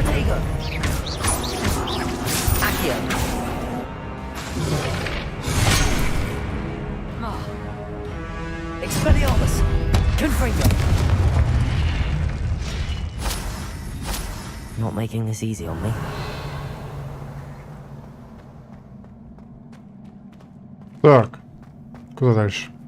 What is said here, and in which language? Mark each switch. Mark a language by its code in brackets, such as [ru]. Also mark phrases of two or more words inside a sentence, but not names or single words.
[en] Confringo. Accio. Expelliarmus. Confringo. Not making this easy on me. [ru] Так, куда дальше?